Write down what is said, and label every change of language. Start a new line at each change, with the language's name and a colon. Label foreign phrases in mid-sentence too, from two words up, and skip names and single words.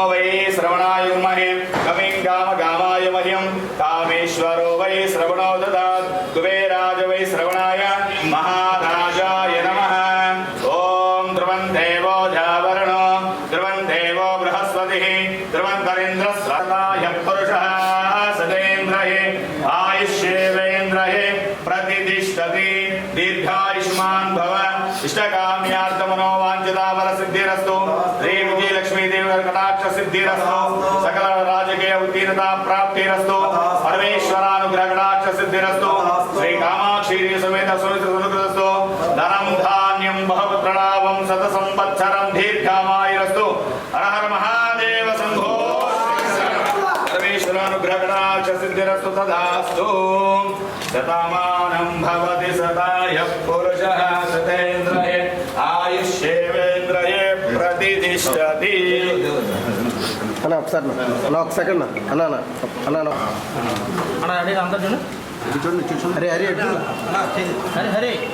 Sanskrit: వై శ్రవణాయ మహే కవిం కామగామాయ మహ్యం కామేశ్వరో వై శ్రవణో దదాత్ కుబేరాజ వై శ్రవణాయ మహారాజాయ నమః ఓం ధ్రువం దేవో జావరణో ధ్రువం దేవో బృహస్పతిః ధ్రువంతరింద్ర సదాయ పురుషః సదేంద్రయే ఆయుష్యేవేంద్రయే ప్రతిష్ఠతి దీర్ఘాయుష్మాన్ భవ इष्टकाम्यार्थमनोवांछिताफलसिद्धिरस्तु श्री विजयलक्ष्मीदेवी कटाक्ष सिद्धिरस्तु सकल राजकीय उत्तीर्णता प्राप्तिरस्तु परमेश्वरानुग्रह कटाक्ष सिद्धिरस्तु श्री कामाक्षी समेत सुनितस्तु धनं धान्यं बहुपुत्रलाभं शतसंवत्सरं दीर्घामायुरस्तु हर हर महादेव शंभो परमेश्वरानुग्रह कटाक्ष सिद्धिरस्तु तदास्तु शतमानं भवति सताय पुरुषः शतेन्द्रिये ఆయుష్యేవేంద్రయే ప్రతిష్టతి.
Telugu: అన్న ఒకసారి అన్న ఒక సెకండ్ అన్న అన్న అన్న అన్న అరే అందరు చూడండి
Sanskrit: హరే హరే హరే హరే